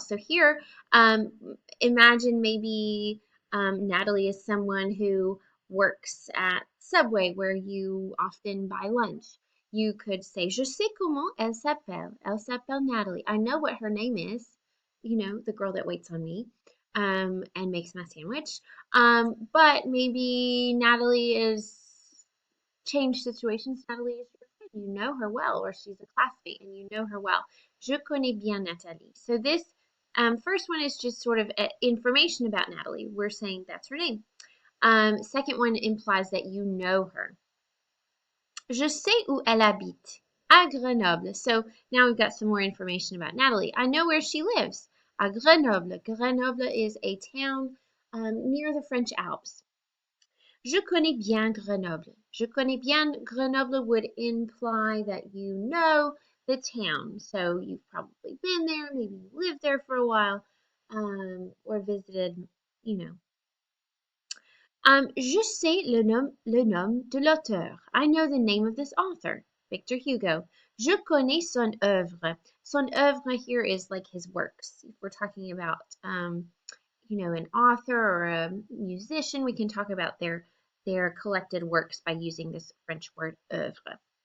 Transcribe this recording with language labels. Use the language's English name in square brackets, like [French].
[English] So here, imagine maybe Natalie is someone who works at Subway where you often buy lunch. You could say, [French] je sais comment elle s'appelle. Elle s'appelle Natalie. [English] I know what her name is. You know, the girl that waits on me and makes my sandwich. But maybe Natalie is changed situations. Natalie is your friend. You know her well, or she's a classmate and you know her well. [French] Je connais bien Nathalie. [English] So this first one is just sort of information about Natalie. We're saying that's her name. Second one implies that you know her. [French] Je sais où elle habite. À Grenoble. [English] So now we've got some more information about Natalie. I know where she lives. [French] À Grenoble. [English] Grenoble is a town near the French Alps. [French] Je connais bien Grenoble. Je connais bien Grenoble [English] would imply that you know the town. So you've probably been there, maybe you lived there for a while, or visited, you know. [French] Je sais le nom de l'auteur. [English] I know the name of this author, Victor Hugo. [French] Je connais son œuvre. [English] Son œuvre here is like his works. If we're talking about, an author or a musician, we can talk about their collected works by using this French word œuvre.